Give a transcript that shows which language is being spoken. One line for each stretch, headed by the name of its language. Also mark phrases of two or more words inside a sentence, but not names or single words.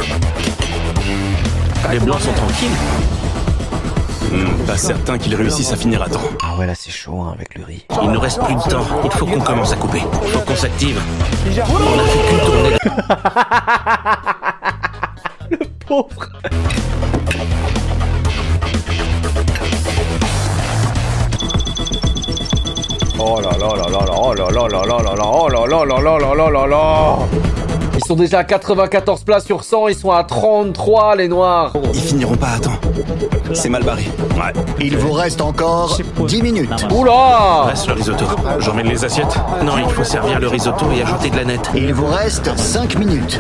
French: Les blancs sont tranquilles. Pas certain qu'ils réussissent à finir à temps. Ah ouais, là c'est chaud hein, avec le riz. Il nous reste plus de temps. Il faut qu'on commence à couper. Il faut qu'on s'active. On a fait qu'une tournée. Pauvre. Oh là là là là là, oh là là là là là là, oh là là là là là là là là. Ils sont déjà à 94 places sur 100, ils sont à 33 les noirs. Ils finiront pas à temps. C'est mal barré. Ouais. Il vous reste encore 10 minutes. Oula. Reste le risotto. J'emmène les assiettes? Non, il faut servir le risotto et ajouter de la nette. Il vous reste 5 minutes.